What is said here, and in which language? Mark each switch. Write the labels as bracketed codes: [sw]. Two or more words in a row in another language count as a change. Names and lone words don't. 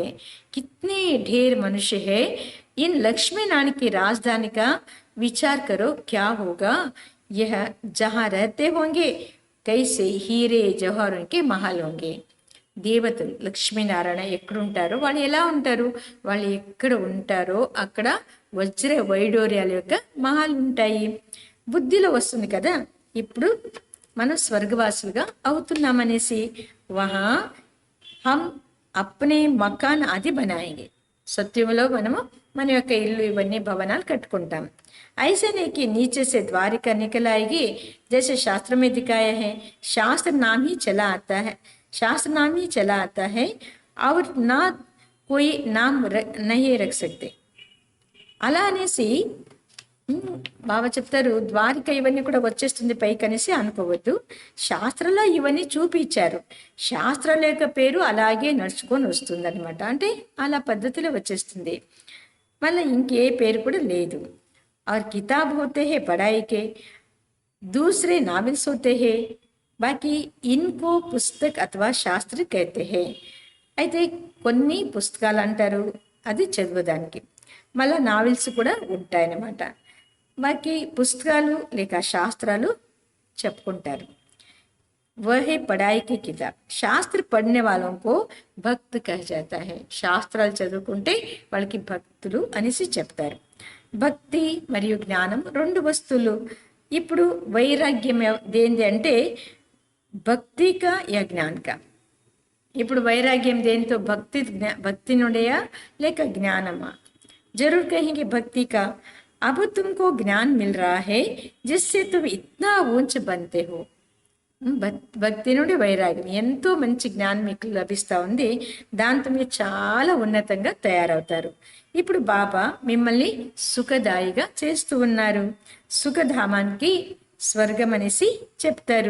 [hi] कितने ढेर मनुष्य है. इन लक्ष्मी नारायण की राजधानी का विचार करो, क्या होगा. यह जहाँ रहते होंगे कैसे हीरे जवाहरों के महल होंगे. [te] దేవతలు లక్ష్మీనారాయణ ఎక్కడుంటారో వాళ్ళు ఎలా ఉంటారు, వాళ్ళు ఎక్కడ ఉంటారో అక్కడ వజ్ర వైడూర్యాల యొక్క మహాలు ఉంటాయి. బుద్ధిలో వస్తుంది కదా ఇప్పుడు మనం స్వర్గవాసులుగా అవుతున్నామనేసి. [hi] वहाँ हम अपने मकान आदि बनाएंगे. [te] సత్యంలో మనము మన యొక్క ఇల్లు ఇవన్నీ భవనాలు కట్టుకుంటాం. [hi] ऐसे नहीं कि नीचे से द्वारिका निकल आएगी जैसे शास्त्र में दिखाया है. शास्त्र नाम ही चला आता है, शास्त्र नाम ही चला आता है और ना कोई नाम नहीं रख सकते. [te] అలా అనేసి బాబా చెప్తారు, ద్వారిక ఇవన్నీ కూడా వచ్చేస్తుంది పైకి అనేసి అనుకోవద్దు. శాస్త్రంలో ఇవన్నీ చూపించారు. శాస్త్రాల యొక్క పేరు అలాగే నడుచుకొని వస్తుంది అనమాట. అంటే అలా పద్ధతిలో వచ్చేస్తుంది, మళ్ళీ ఇంకే పేరు కూడా లేదు. [hi] और किताब होते हैं पढ़ाई के, दूसरे नावल्स होते हैं, बाकी इनको पुस्तक अथवा शास्त्र कहते हैं. [te] అయితే కొన్ని పుస్తకాలు అంటారు అది చదవడానికి, మళ్ళీ నావెల్స్ కూడా ఉంటాయన్నమాట. బాకీ పుస్తకాలు లేక శాస్త్రాలు చెప్పుకుంటారు. [hi] वह है पढ़ाई की किताब. శాస్త్ర పढ़ने वालों को भक्त कहा जाता है. [te] శాస్త్రాలు చదువుకుంటే వాళ్ళకి భక్తులు అనేసి చెప్తారు. భక్తి మరియు జ్ఞానం 2 వస్తువులు. ఇప్పుడు వైరాగ్యం దేంది అంటే [hi] भक्ति का या ज्ञान का. [te] ఇప్పుడు వైరాగ్యం దేంతో? భక్తి నుండియా లేక జ్ఞానమా? [hi] जरूर कहेंगे भक्ति का। अब तुमको ज्ञान मिल रहा है जिससे तुम इतना ऊंच बनते हो। [te] భక్తి నుండి వైరాగ్యం, ఎంతో మంచి జ్ఞానం మీకు లభిస్తూ ఉంది, దాంతో మీరు చాలా ఉన్నతంగా తయారవుతారు. ఇప్పుడు బాబా మిమ్మల్ని సుఖదాయిగా చేస్తూ ఉన్నారు. సుఖధామానికి స్వర్గం అనేసి చెప్తారు.